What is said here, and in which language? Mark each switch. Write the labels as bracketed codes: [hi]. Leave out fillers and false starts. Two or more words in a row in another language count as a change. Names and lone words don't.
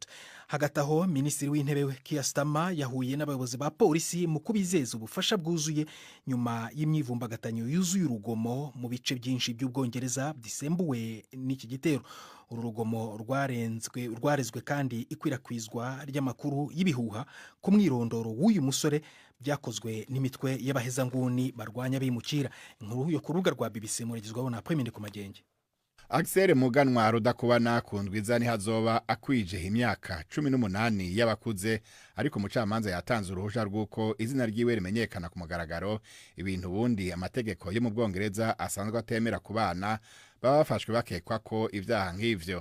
[rw] Hagati aho Minisitiri w'Intebe Keir Starmer yahuye n'abayobozi ba polisi mu kubizeza ubufasha bwuzuye nyuma y'imyivumbagatanyo yuzuye urugomo mu bice byinshi by'Ubwongereza bisembuwe n'iki gitero. Uru rugomo rwarezwe kandi ikwirakwizwa ry'amakuru y'ibihuha ku mwirondoro w'uyu musore byakozwe n'imitwe y'abahezanguni barwanya bimukira. [rn] Inkuru yo ku rubuga rwa BBC muragizwaho na Pemende ku Magenge. Axel Muganwa Rudakubana kundwiza ni hazoba akwije imyaka 18 y'abakuze, ariko umucamanza yatanze uruhusha rw'uko izina ryiwe rimenyekana ku mugaragaro, ibintu bundi amategeko yo mu Bwongereza asanzwe atemera ku bana baba bafashwe bakekwa ko ibyaha nk'ivyo.